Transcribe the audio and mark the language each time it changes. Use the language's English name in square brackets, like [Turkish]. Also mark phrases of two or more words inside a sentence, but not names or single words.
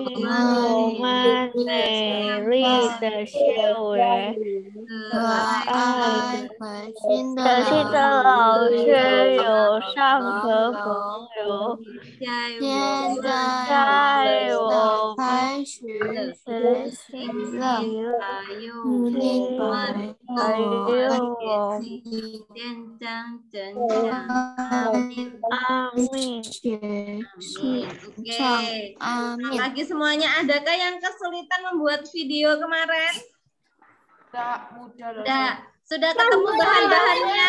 [Chinese] 们美丽的校园，可爱可亲的老师，友善和朋友，现在我开始学习了，还有我 amin. [Indonesian] Oke. Amin. Bagi semuanya, adakah yang kesulitan membuat video kemarin? Sudah ketemu bahan-bahannya?